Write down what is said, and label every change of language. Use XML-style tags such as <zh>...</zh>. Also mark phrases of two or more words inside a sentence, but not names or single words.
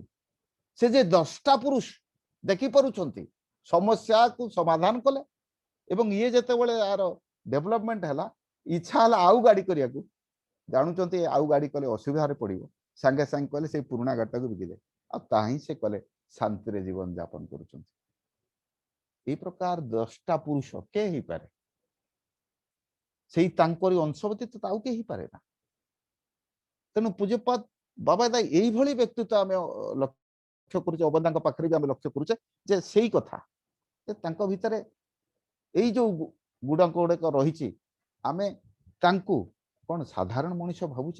<or>ସେ ଯେ ଦଶଟା ପୁରୁଷ ଦେଖିପାରୁଛନ୍ତି, ସମସ୍ୟାକୁ ସମାଧାନ କଲେ ଏବଂ ଇଏ ଯେତେବେଳେ ଆର ଡେଭଲପମେଣ୍ଟ ହେଲା, ଇଚ୍ଛା ହେଲା ଆଉ ଗାଡ଼ି କରିବାକୁ, ଜାଣୁଛନ୍ତି ଆଉ ଗାଡ଼ି କଲେ ଅସୁବିଧାରେ ପଡ଼ିବ, ସାଙ୍ଗେ ସାଙ୍ଗେ କହିଲେ ସେଇ ପୁରୁଣା ଗାଡ଼ିଟାକୁ ବିକିଦେ। ଆଉ ତାହା ହିଁ ସେ କଲେ, ଶାନ୍ତିରେ ଜୀବନ ଯାପନ କରୁଛନ୍ତି। ଏଇ ପ୍ରକାର 10ଟା ପୁରୁଷ କେ ହେଇପାରେ, ସେଇ ତାଙ୍କରି ଅଂଶ ବ୍ୟତୀତ ଆଉ କେହି ହେଇପାରେ ନା। ତେଣୁ ପୂଜ୍ୟପାଦ ବାବାଇଦା ଏଇଭଳି ବ୍ୟକ୍ତିତ୍ୱ ଆମେ ଲକ୍ଷ୍ୟ କରୁଛେ, ଅବଦାଙ୍କ ପାଖରେ ବି ଆମେ ଲକ୍ଷ୍ୟ କରୁଛେ ଯେ ସେଇ କଥା ଯେ ତାଙ୍କ ଭିତରେ ଏଇ ଯୋଉ ଗୁଡ଼ାକ ଗୁଡ଼ାକ ରହିଛି, ଆମେ ତାଙ୍କୁ କଣ ସାଧାରଣ ମଣିଷ ଭାବୁଛେ।</or>